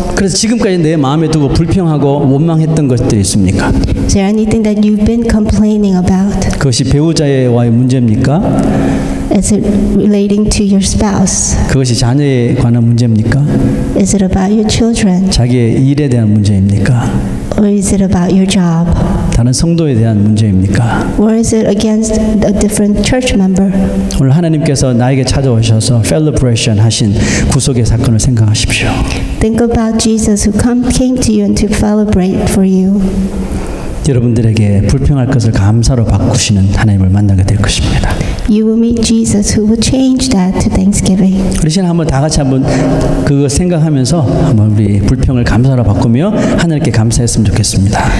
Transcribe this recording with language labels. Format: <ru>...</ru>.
<ko>그래서 지금까지 내 마음에 두고 불평하고 원망했던 것들이 있습니까?</ko> <en>is there anything that you've been complaining about?</en> <ko>그것이 배우자와의 문제입니까?</ko> <en>Is it relating to your spouse?</en> <ko>그것이 자녀에 관한 문제입니까?</ko> <en>Is it about your children?</en> <ko>자기의 일에 대한 문제입니까?</ko> <en>Or is it about your job?</en> <ko>다른 성도에 대한 문제입니까?</ko> <en>Or is it against a different church member?</en> <ko>오늘 하나님께서 나에게 찾아오셔서 celebration 하신 구속의 사건을 생각하십시오.</ko> <en>Think about Jesus who came to you and to celebrate for you.</en> <ko>여러분들에게 불평할 것을 감사로 바꾸시는 하나님을 만나게 될 것입니다.</ko> <en>You will meet Jesus who will change that to thanksgiving.</en> <ko>우리 시간 한번 다 같이 한번 그거 생각하면서 한번 우리 불평을 감사로 바꾸며 하나님께 감사했으면 좋겠습니다.</ko>